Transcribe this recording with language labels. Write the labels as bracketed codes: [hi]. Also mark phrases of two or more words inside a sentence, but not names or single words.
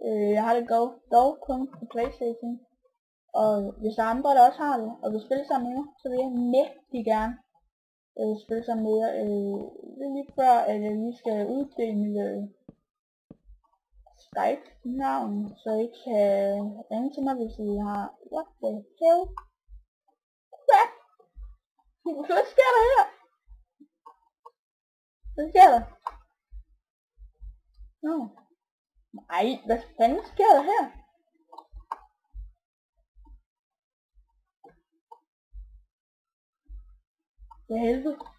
[da] Jeg har det dog kun på PlayStation. Og hvis der er andre, der også har det, og vil spille sammen med mig, så vil jeg mægtig gerne spille sammen med jer. Det er lige før, at jeg lige skal uddele mit Skype-navn, så I kan ringe til mig, hvis I har... [en] What the hell? Crap! [da] Hvad sker der her? Hvad sker der? Nå. Nej, hvad fanden sker der her? For helvede.